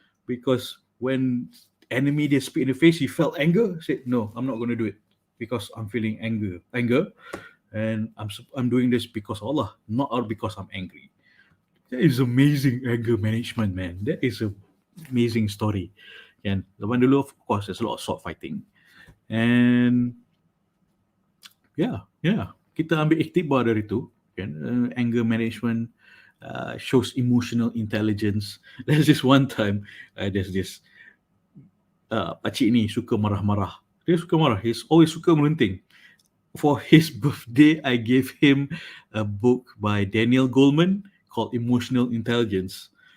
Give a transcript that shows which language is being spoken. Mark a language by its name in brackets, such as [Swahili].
[English] Because when enemy [Malay] dia [English] spit in the face, he felt anger, said, no, I'm not going to do it because I'm feeling anger. And I'm doing this because of Allah, not because I'm angry. That is amazing anger management, man. That is an amazing story. And [Malay] zaman dulu, [English] of course, there's a lot of sword fighting. [Malay] And yeah, kita ambil iktibar dari itu. [English] Anger management shows emotional intelligence. There's this one time, there's this [Malay] pakcik ni suka marah-marah. Dia suka marah. [English] He's always [Malay] suka melenting. [English] For his birthday, I gave him a book by Daniel Goleman called Emotional Intelligence.